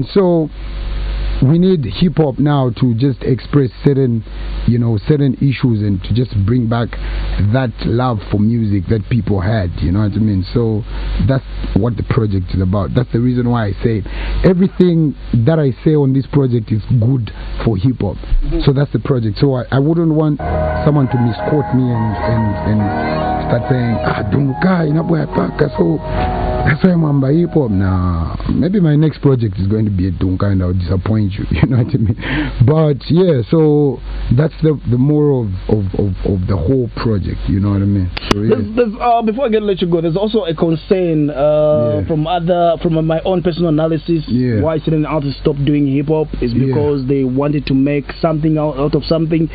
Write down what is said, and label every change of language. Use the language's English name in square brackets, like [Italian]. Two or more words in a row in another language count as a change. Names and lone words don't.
[English] So we need hip hop now to just express certain issues and to just bring back that love for music that people had, you know what I mean? So that's what the project is about. That's the reason why I say everything that I say on this project is good for hip hop. So that's the project. So I wouldn't want someone to misquote me and start saying, [Swahili] Dunka inaboya paka, [English] so that's why I'm on hip hop now. Maybe my next project is going to be a Dunka and I'll disappoint you, you know what I mean? But yeah, so that's the moral of the whole project, you know what I mean? So yeah. Before I let you go, there's also a concern from my own personal analysis, why certain artists stopped doing hip hop is because they wanted to make something out of something.